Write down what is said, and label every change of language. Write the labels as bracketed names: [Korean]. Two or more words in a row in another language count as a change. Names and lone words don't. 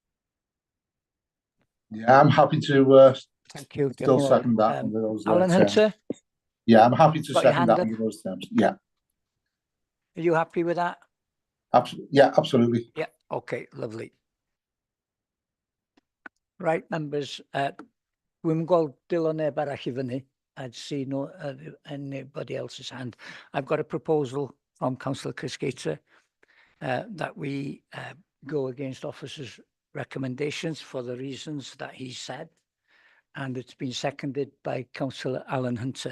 [English] Yeah, I'm happy to Thank you. still second that under those Alan terms. Hunter, Yeah, I'm happy to got your second hand that up? under those terms. Yeah, Are you happy with that? yeah, absolutely. Yeah, okay, lovely. Right, members, [Welsh] dwi'm yn gweld dilo neb arall I fyny. [English] I'd see no anybody else's hand. I've got a proposal from Councillor Chris Gater that we go against officers' recommendations for the reasons that he said, and it's been seconded by Councillor Alan Hunter.